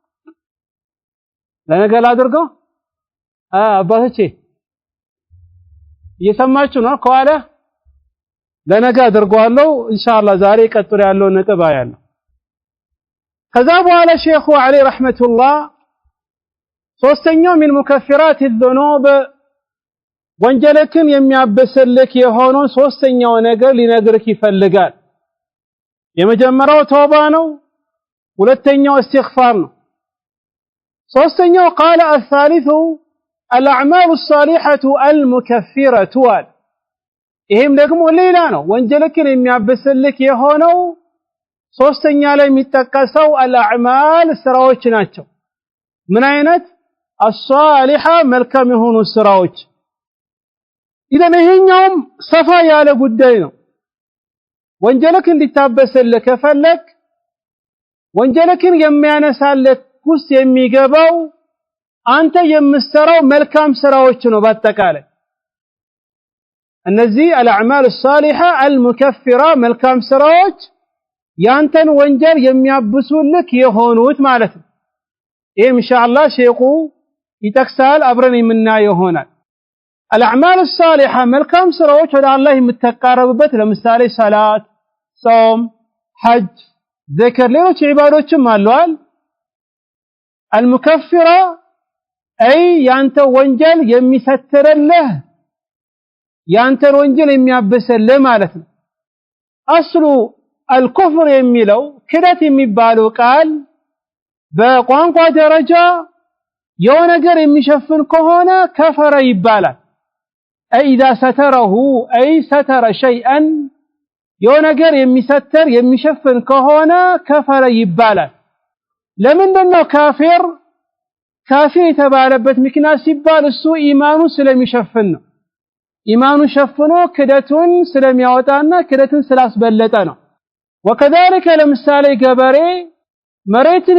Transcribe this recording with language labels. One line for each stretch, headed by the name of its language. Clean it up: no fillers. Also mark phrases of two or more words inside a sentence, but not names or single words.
Amharic: ለነገ ላድርገው አባቶቼ እየሰማችሁ ነው ከኋላ ለነገ አድርገዋለሁ ኢንሻአላህ ዛሬ ቀጥሎ ያለው ነጥብ አያለሁ ከዛ በኋላ ሼኹ አለይሂ ረህመቱላህ ሶስተኛው
Arabic: من مكفرات الذنوب
Amharic: ወንጀልን የሚያበስልክ የሆነው ሶስተኛው ነገር ሊነግርክ ይፈልጋል የመጀመሪያው ተውባ ነው ሁለተኛው استغفار ነው ሶስተኛው
Arabic: قال الثالث الأعمال الصالحة المكفرة
Amharic: ይሄም ደግሞ ሌላ ነው ወንጀልን የሚያበስልክ የሆነው ሶስተኛ ላይ የሚጠቀሰው الأعمال ስራዎች ናቸው ምን አይነት الصالحة መልካም የሆኑ ስራዎች إذن ይሄኛውም ሰፋ ያለ ጉዳይ ነው ወንጀልክ እንዲታበስልክ ከፈለክ ወንጀልክን የሚያነሳልክ ውስጥ የሚገባው አንተ የምትሰራው መልካም ስራዎች ነው በአጠቃላይ እነዚህ
Arabic: الأعمال الصالحة المكفرة
Amharic: መልካም ስራዎች ያንተን ወንጀል የሚያብሱልክ የሆኑት ማለት ነው ይሄ ኢንሻአላህ ሼኹ ይጠቅሳል አብረን የምናየው ይሆናል
Arabic: الأعمال الصالحة
Amharic: መልካም ስራዎች ወደ አላህ የምትቀርብበት ለምሳሌ ሰላት ጾም ሐጅ ዚክር ሌሎች ዒባዶችም አሉአል
Arabic: المكفرة أي
Amharic: ያንተ ወንጀል የሚሰትርልህ ያንተን ወንጀል የሚያብስልህ ማለት ነው አስሉ الكفر የሚለው ክደት የሚባለው ቃል በቋንቋ ደረጃ የሆነ ነገር የሚሸፍን ከሆነ ከፈረ ይባላል
Arabic: أي إذا ستره أي ستر شيئا
Amharic: የሆነ ነገር የሚሰትር የሚሸፍን ከሆነ ከፈረ ይባላል ለምንድነው ካፊር የተባለበት ምክንያት ሲባል እሱ ኢማኑ ስለሚሸፍን ነው ኢማኑ ሸፍኖ ክደቱን ስለሚያወጣና ክደቱን ስላስበለጠ ነው وكذلك ለምሳሌ ገበሬ መሬትን